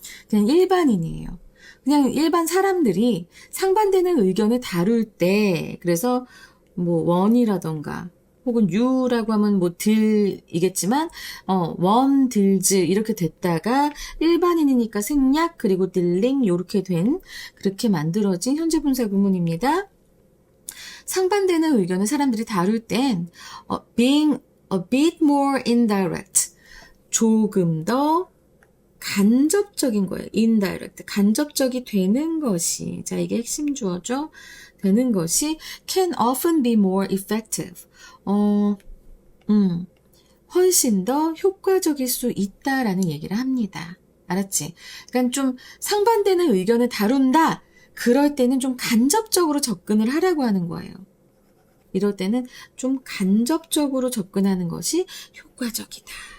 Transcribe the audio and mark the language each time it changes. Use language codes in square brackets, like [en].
[ko] 그냥 일반인이에요. 그냥 일반 사람들이 상반되는 의견을 다룰 때, 그래서 뭐 원이라던가 혹은 유라고 하면 뭐 들이겠지만 원, 들즈 이렇게 됐다가 일반인이니까 생략 그리고 딜링 요렇게 된, 그렇게 만들어진 현재 분사 구문입니다. 상반되는 의견을 사람들이 다룰 땐 being a bit more indirect, 조금 더 간접적인 거예요. [en] indirect. [ko] 간접적이 되는 것이, 자, 이게 핵심 주어죠. [en] 되는 것이 can often be more effective. [ko] 훨씬 더 효과적일 수 있다라는 얘기를 합니다. 알았지? 그러니까 좀 상반되는 의견을 다룬다. 그럴 때는 좀 간접적으로 접근을 하라고 하는 거예요. 이럴 때는 좀 간접적으로 접근하는 것이 효과적이다.